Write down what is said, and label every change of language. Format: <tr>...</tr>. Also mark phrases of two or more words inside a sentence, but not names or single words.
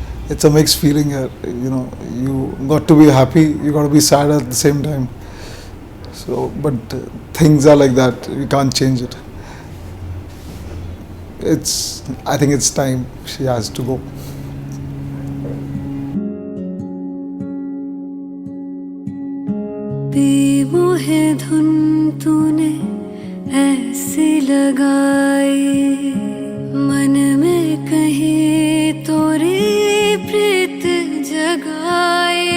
<en>it's a mixed feeling here. You know, you got to be happy, you got to be sad at the same time. So, but things are like that. We can't change it. I think it's time she has to go.</en> <hi>बेमोहे धुन तूने ऐसी लगाई, मन में कहीं तोरी प्रीत जगाए।</hi>